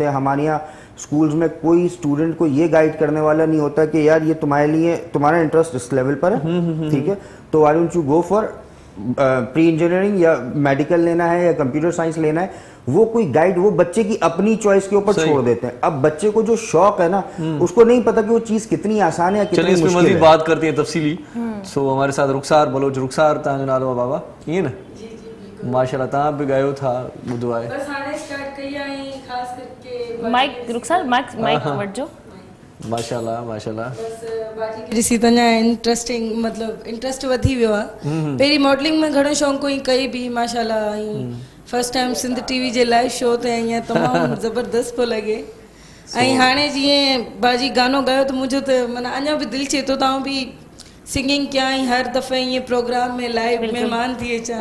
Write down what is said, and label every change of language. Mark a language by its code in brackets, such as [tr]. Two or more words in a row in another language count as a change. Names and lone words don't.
[ur] ہمارے یہاں سکولز میں کوئی سٹوڈنٹ کو یہ گائیڈ کرنے والا نہیں ہوتا کہ یار یہ تمہارے لیے، تمہارا انٹرسٹ اس لیول پر ہے، ٹھیک ہے، تو [en] why don't you go for pre engineering [ur] یا میڈیکل لینا ہے یا [en] computer science [ur] لینا ہے، وہ کوئی گائیڈ وہ بچے کی اپنی چوائس کے اوپر چھوڑ دیتے ہیں. اب بچے کو جو شوق ہے نا، اس کو نہیں پتا کہ وہ چیز کتنی آسان ہے یا کتنی چلیے اس میں मुश्किल मजीद है। بات کرتے ہیں تفصیلی۔ سو ہمارے ساتھ رخسار بلوچ. [sd] रुखसार तव्हांजो नालो आहे बाबा, ईअं न? माशाल्लाह, तव्हां बि ॻायो था, ॿुधो आहे। बस हाणे स्टार्ट कई आहे ख़ास करके माइक रुखसार माइक वठिजो। माशाल्लाह माशाल्लाह। ॾिसी त अञा इंटरेस्टिंग मतलब इंटरेस्ट वधी वियो आहे। पहिरीं मॉडलिंग में घणो शौंक़ु हुई, कई बि माशाल्लाह। [en] first time [sd] सिंध टीवी जे [en] live show [sd] ते ईअं तमामु ज़बरदस्त पियो लॻे। ऐं हाणे जीअं बाजी गानो ॻायो त मुंहिंजो त माना अञा बि दिलि चए थो तव्हां बि सिंगिंग कयां, ऐं हर दफ़े ईअं प्रोग्राम में लाइव महिमान थी अचां।